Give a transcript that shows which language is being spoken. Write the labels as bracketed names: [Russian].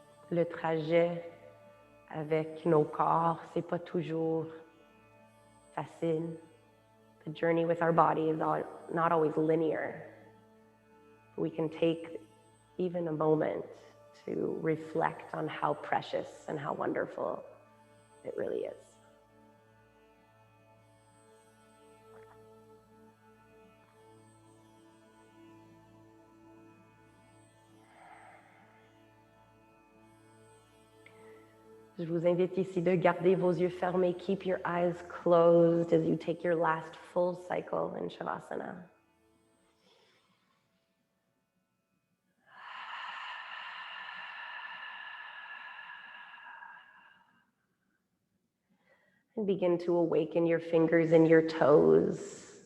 [French] Le trajet avec nos corps, c'est pas toujours facile. [English] The journey with our body is not always linear. We can take even a moment to reflect on how precious and how wonderful it really is. [French] Je vous invite ici de garder vos yeux fermés. [English] Keep your eyes closed as you take your last full cycle in Shavasana. And begin to awaken your fingers and your toes.